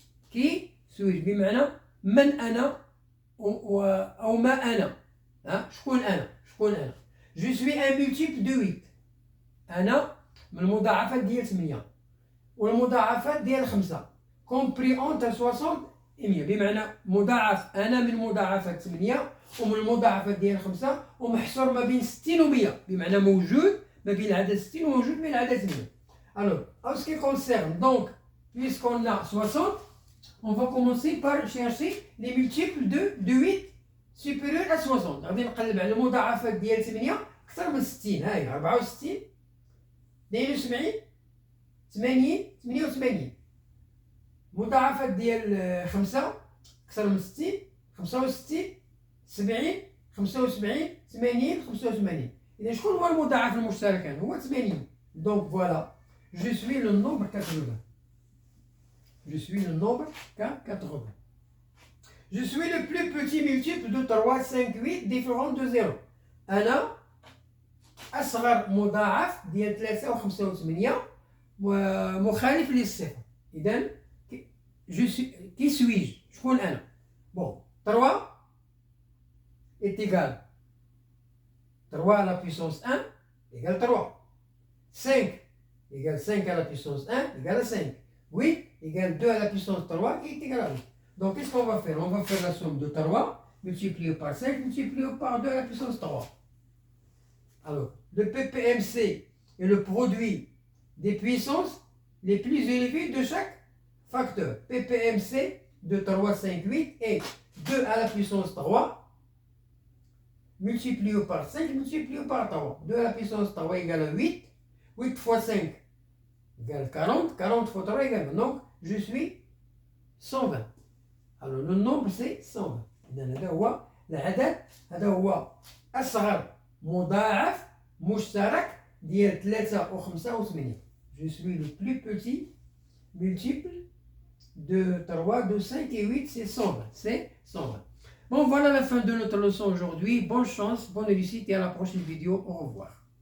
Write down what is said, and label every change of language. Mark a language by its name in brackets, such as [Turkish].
[French] Qui suis-je؟ [Arabic] بمعنى من أنا أو ما أنا. شكون أنا؟ [French] Je suis un multiple de 8. [Arabic] أنا من المضاعفات ديال 8 والمضاعفات ديال 5 [French] compris entre 60 et 100. [Arabic] بمعنى مضاعف أنا من مضاعفات 8 ومن المضاعفات ديال 5 ومحصور ما بين 60 و 100. بمعنى موجود ما بين العدد 60 وموجود بين العدد 100. [French] Alors, en ce qui concerne, donc, puisqu'on a 60, on va commencer par chercher les multiples de 8 supérieurs à 60. [Arabic] غادي نقلب على المضاعفات ديال 8 أكثر من 60. هاي 64 72 80 88. مضاعفات ديال 5 أكثر من 60 65 70 75 80 85. إذا شكون هو المضاعف المشترك؟ هو 80. [French] Donc voilà. Je suis le nombre 80. Je suis le nombre 80. Je suis le plus petit multiple de 3, 5, 8 différent de 0. [Arabic] أنا أصغر مضاعف ديال 3 و5 و8 ومخالف للصفر. إذا كي سويج شكون أنا؟ بون [French] 3 est égal 3 à la puissance 1 égale 3. 5 égale 5 à la puissance 1 égale 5. 8 égale 2 à la puissance 3 qui est égal à 8. Donc qu'est-ce qu'on va faire? On va faire la somme de 3 multiplié par 5 multiplié par 2 à la puissance 3. Alors, le PPMC est le produit des puissances les plus élevées de chaque facteur. PPMC de 3, 5, 8 est 2 à la puissance 3 multiplié par 5 multiplié par 3. 2 à la puissance 3 égale à 8. 8 fois 5 égale 40. 40 fois 3 égale 20. Donc, je suis 120. Alors, le nombre, c'est 120. [Arabic] إذن هذا هو العدد، هذا هو أصغر مضاعف مشترك ديال 3 و5 و8. [French] Je suis le plus petit multiple de 3, de 5 et 8, c'est 120. C'est 120. Bon, voilà la fin de notre leçon aujourd'hui. Bonne chance, bonne réussite et à la prochaine vidéo. Au revoir.